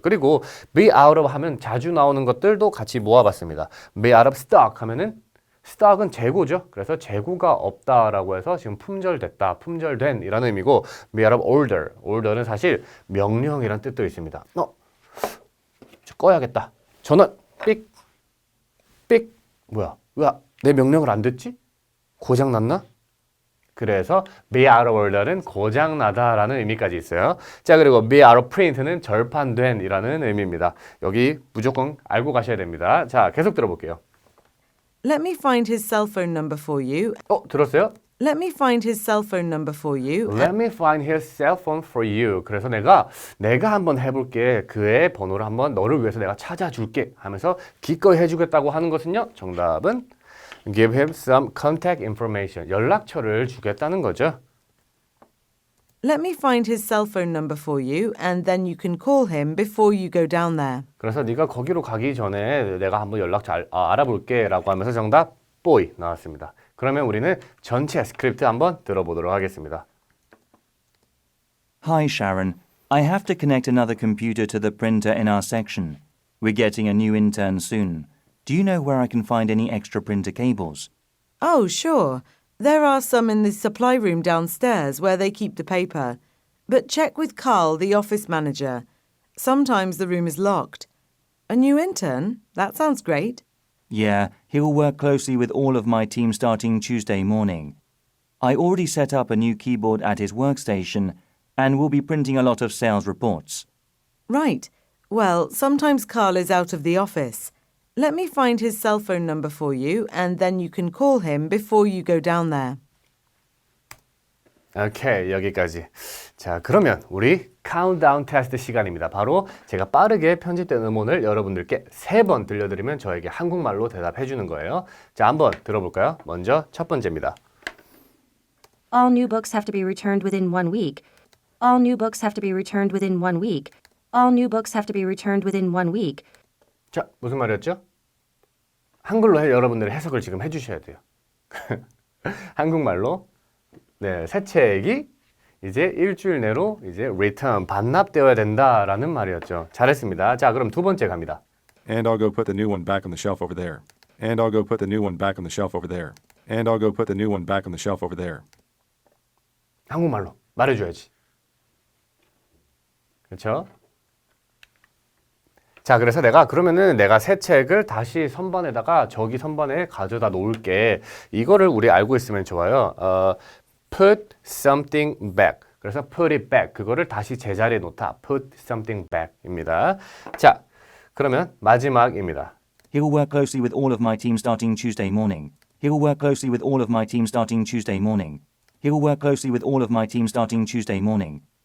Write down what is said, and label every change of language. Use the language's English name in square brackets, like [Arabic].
[Korean] 그리고 [English] be out of [Korean] 하면 자주 나오는 것들도 같이 모아봤습니다. [English] be out of stock [Korean] 하면은 stock은 재고죠. 그래서 재고가 없다라고 해서 지금 품절됐다, 품절된 이라는 의미고 [English] be out of order. [Korean] order는 사실 명령이란 뜻도 있습니다. 꺼야겠다. 전원 삑 뭐야? 왜 내 명령을 안 듣지? 고장 났나? 그래서 be out of order는 고장나다라는 의미까지 있어요. 자, 그리고 be out of print는 절판된 이라는 의미입니다. 여기 무조건 알고 가셔야 됩니다. 자, 계속 들어볼게요. [English] Let me find his cell phone number for you. [Korean] 들었어요? [English] Let me find his cell phone number for you. Let me find his cell phone for you. [Korean] 그래서 내가 한번 해볼게. 그의 번호를 한번 너를 위해서 내가 찾아줄게 하면서 기꺼이 해주겠다고 하는 것은요. 정답은 [English] give him some contact information. [Korean] 연락처를 주겠다는 거죠. [English] Let me find his cell phone number for you, and then you can call him before you go down there. [Korean] 그래서 네가 거기로 가기 전에 내가 한번 연락처 알아볼게 라고 하면서 정답 boy 나왔습니다. 그러면 우리는 전체 스크립트 한번 들어보도록 하겠습니다. [English] Hi, Sharon. I have to connect another computer to the printer in our section. We're getting a new intern soon. Do you know where I can find any extra printer cables? Oh, sure. There are some in the supply room downstairs where they keep the paper. But check with Carl, the office manager. Sometimes the room is locked. A new intern? That sounds great. Yeah, he'll work closely with all of my team starting Tuesday morning. I already set up a new keyboard at his workstation and we'll be printing a lot of sales reports. Right. Well, sometimes Carl is out of the office. Let me find his cell phone number for you, and then you can call him before you go down there. [Korean] 오케이, 여기까지. 자, 그러면 우리 카운트다운 테스트 시간입니다. 바로 제가 빠르게 편집된 음원을 여러분들께 3번 들려드리면 저에게 한국말로 대답해 주는 거예요. 자, 한번 들어볼까요? 먼저 첫 번째입니다. [English] All new books have to be returned within 1 week. All new books have to be returned within 1 week. All new books have to be returned within 1 week. [Korean] 자, 무슨 말이었죠? 한글로 여러분들이 해석을 지금 해주셔야 돼요. 한국말로 네, 새 책이 이제 일주일 내로 이제 return 반납되어야 된다라는 말이었죠. 잘했습니다. 자, 그럼 두 번째 갑니다. [English] And I'll go put the new one back on the shelf over there. And I'll go put the new one back on the shelf over there. And I'll go put the new one back on the shelf over there. [Korean] 한국말로 말해줘야지. 그렇죠? 자, 그래서 그러면은 내가 새 책을 다시 선반에다가 저기 선반에 가져다 놓을게. 이거를 우리 알고 있으면 좋아요. [English] put something back. 그래서 put it back. [Korean] 그거를 다시 제자리에 놓다. [English] put something back입니다. [Korean] 자, 그러면 마지막입니다. [English] He'll work closely with all of my team starting Tuesday morning. He'll work closely with all of my team starting Tuesday morning. He'll work closely with all of my team starting Tuesday morning.